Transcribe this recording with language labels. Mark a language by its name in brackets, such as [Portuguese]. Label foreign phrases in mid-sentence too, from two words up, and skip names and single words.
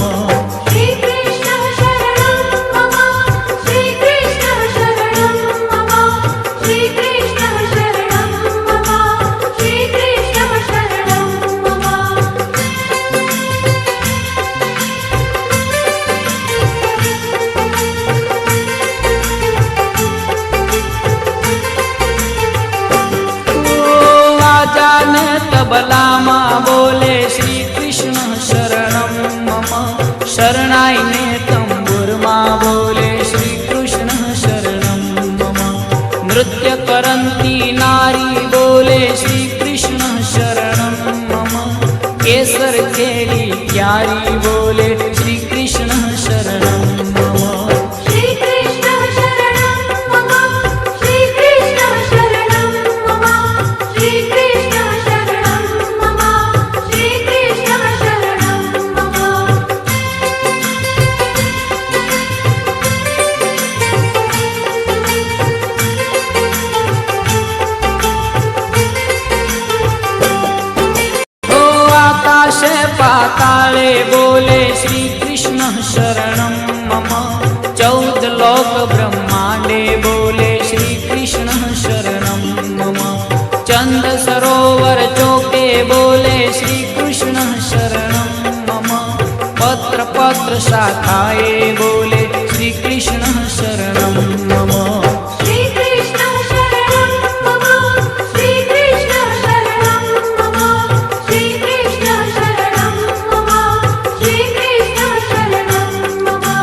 [Sanskrit] श्रीकृष्णः शरणं मम श्रीकृष्णः शरणं मम श्रीकृष्णः शरणं मम श्रीकृष्णः शरणं मम [Gujarati] આજાન તબલા માં બોલે [Sanskrit] श्री कृष्ण शरणं मम [Gujarati] શરણાઈ ને તંબુર માં બોલે [Sanskrit] श्री कृष्ण शरणं मम [Gujarati] નૃત્ય કરંતી નારી બોલે [Sanskrit] श्री कृष्ण शरणं मम [Gujarati] કેસર કેલી પ્યારી બોલે [Sanskrit] श्री कृष्ण शरणं मम श्रीकृष्णः शरणं मम श्रीकृष्णः शरणं मम श्रीकृष्णः शरणं मम श्रीकृष्णः शरणं मम [Gujarati] ઓ આકાશ પાતાળે બોલે [Sanskrit] श्री कृष्ण शरणं मम [Gujarati] 14 લોક બ્રહ્માંડે બોલે [Sanskrit] श्री कृष्ण शरणं मम [Gujarati] ચંદ સરોવર ચોકે બોલે [Sanskrit] श्री कृष्ण शरणं मम [Gujarati] પત્ર પત્ર શાખાએ બોલે [Sanskrit] श्री कृष्ण शरणं मम श्रीकृष्णः शरणं मम श्रीकृष्णः शरणं मम श्रीकृष्णः शरणं मम श्रीकृष्णः शरणं मम